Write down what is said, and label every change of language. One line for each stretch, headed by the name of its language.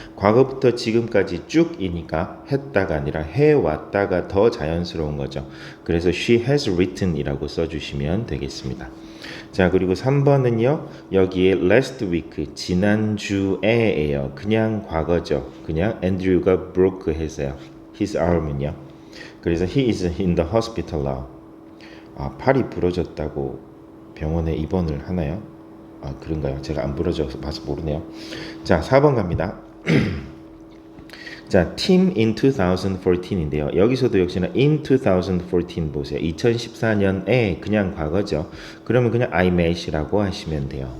Korean: 과거부터 지금까지 쭉이니까 했다가 아니라 해왔다가 더 자연스러운 거죠. 그래서
English: she has written
Korean: 이라고 써주시면 되겠습니다. 자, 그리고 3번은요. 여기에 last week 지난주에예요. 그냥 과거죠. 그냥 Andrew가 broke 했어요.
English: his arm은요. 그래서 he is in the hospital now.
Korean: 팔이 부러졌다고 병원에 입원을 하나요? 그런가요? 제가 안 부러져서 봐서 모르네요. 자, 4번 갑니다. 자,
English: team in 2014
Korean: 인데요. 여기서도 역시나 in 2014 보세요. 2014년에 그냥 과거죠. 그러면 그냥
English: I met
Korean: 이라고 하시면 돼요.